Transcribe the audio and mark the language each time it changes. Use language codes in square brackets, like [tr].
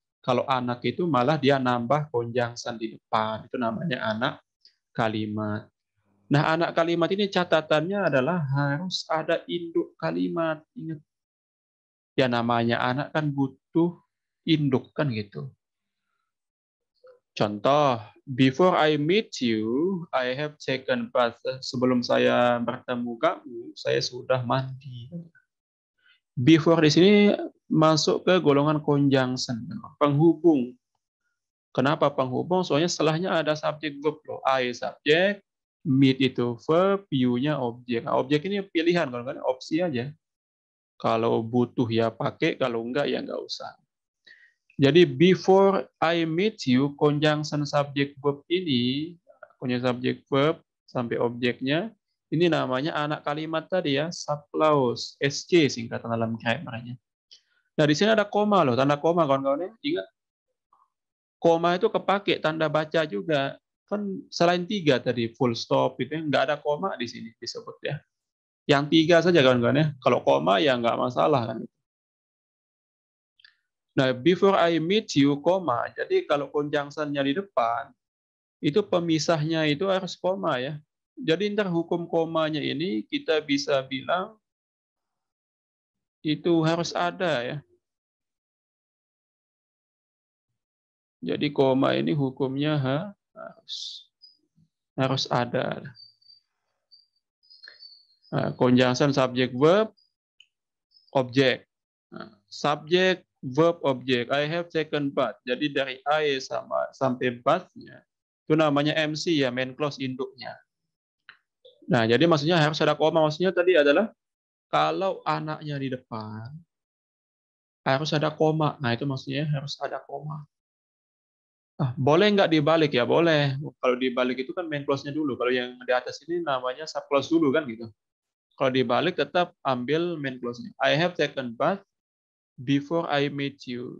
[id] Kalau anak itu malah dia nambah conjunction di depan. Itu namanya anak kalimat. Nah, anak kalimat ini catatannya adalah harus ada induk kalimat. Ingat, ya namanya anak kan butuh induk kan gitu. [en] Contoh, before I meet you, I have taken bath. [id] Sebelum saya bertemu kamu, saya sudah mandi. Before di sini masuk ke golongan conjunction, penghubung. Kenapa penghubung? Soalnya setelahnya ada subjek verb loh. I subjek, meet itu verb, you-nya objek. Nah, objek ini pilihan, kalau kan opsi aja. Kalau butuh ya pakai, kalau enggak ya enggak usah. Jadi [en] before I meet you, [id] conjunction subject verb ini, conjunction subject verb sampai objeknya, ini namanya anak kalimat tadi ya, subclause, SC singkatan dalam grammarnya. Nah, di sini ada koma loh, tanda koma kawan-kawan ya. Ingat, koma itu kepake tanda baca juga. Kan selain 3 tadi, full stop itu nggak ada koma di sini disebut ya. Yang 3 saja kawan-kawan ya. Kalau koma ya nggak masalah kan. [en] Nah, before I meet you, koma. [id] Jadi kalau conjunction-nya di depan, itu pemisahnya itu harus koma ya. Jadi ntar hukum komanya ini kita bisa bilang itu harus ada ya. Jadi koma ini hukumnya harus ada. Nah, conjunction subject verb objek. [en] Nah, subject verb objek. I have taken bath. [id] Jadi dari I sampai bath-nya itu namanya MC ya, main clause induknya. Nah, jadi maksudnya harus ada koma. Maksudnya tadi adalah kalau anaknya di depan harus ada koma. Nah, itu maksudnya harus ada koma. Boleh nggak dibalik ya? Boleh. Kalau dibalik itu kan main clause-nya dulu. Kalau yang di atas ini namanya sub clause dulu kan gitu. Kalau dibalik tetap ambil main clause-nya. [en] I have taken bath before I meet you.